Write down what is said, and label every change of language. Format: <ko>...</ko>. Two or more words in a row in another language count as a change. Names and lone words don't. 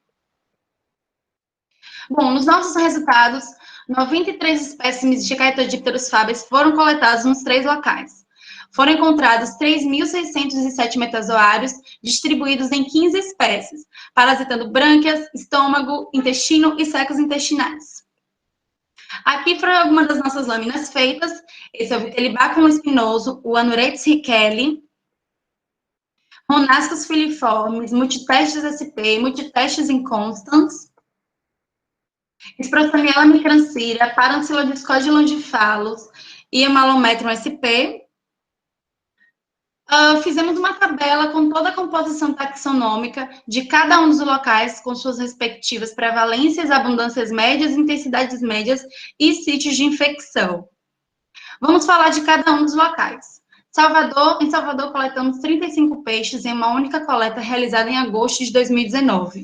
<pt>Bom, nos nossos resultados, 93 espécimes de Chaetodipterus faber foram coletados nos 3 locais. Foram encontrados 3.607 metazoários distribuídos em 15 espécies, parasitando brânquias, estômago, intestino e secos intestinais. Aqui foram algumas das nossas lâminas feitas. Esse é o Vitelibacum espinoso, o Anuretes rickeli, Monascos filiformes, multitestes SP, multitestes inconstans, Esprostamiella micrancira, Parancylodiscode longiphalus e Amalometrum SP. Fizemos uma tabela com toda a composição taxonômica de cada um dos locais, com suas respectivas prevalências, abundâncias médias, intensidades médias e sítios de infecção. Vamos falar de cada um dos locais. Em Salvador, coletamos 35 peixes em uma única coleta realizada em agosto de 2019.</pt>